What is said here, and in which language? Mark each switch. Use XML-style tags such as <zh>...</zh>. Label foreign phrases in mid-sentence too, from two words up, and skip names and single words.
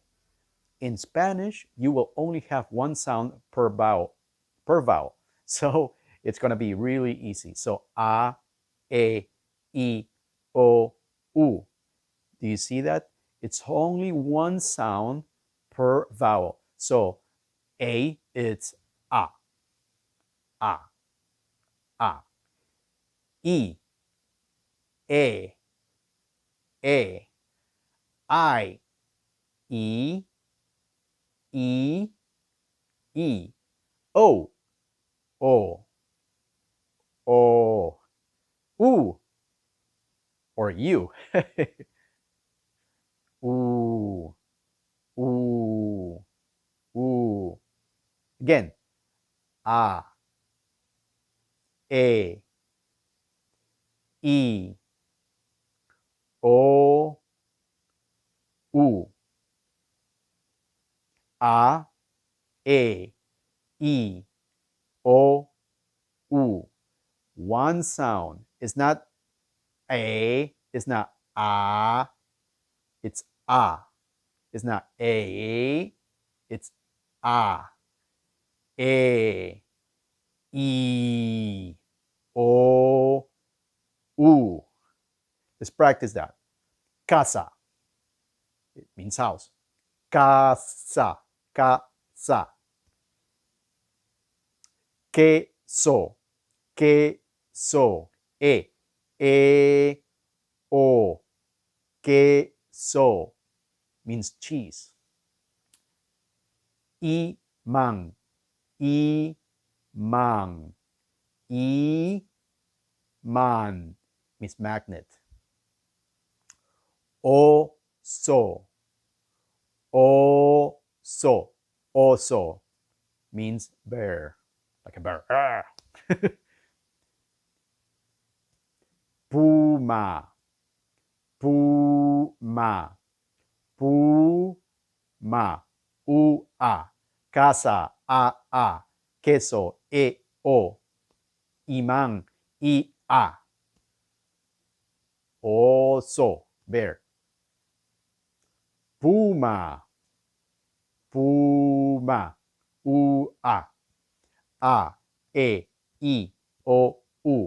<en>In Spanish, you will only have one sound per vowel. So it's going to be really easy. So A, E, O, U. Do you see that? It's only one sound per vowel. So A, it's A, A, A. E, E, E. I, E, E, E. O, O, O. U, or you. Ooh, ooh, ooh. Again, A, E, I, O, U. A, E, I, O, U. One sound. It's not A, it's not A, it's A. It's not A, it's A. E, I, O, U. Let's practice that. Casa. It means house.</en> <es>Casa, casa. Queso, queso.</es> <en>O. Queso means cheese.</en> <es>Imán, imán.</es> <en>Imán means magnet.</en> <es>Oso, oso.</es> <en>Oso means bear, like a bear.</en> <es>Puma, puma, puma. Ua. Casa, a. Queso, o. Imán, ia.</es> <en>Oso, bear.</en> <es>Puma, puma.</es> <en>Ua. A, I, O, U.</en>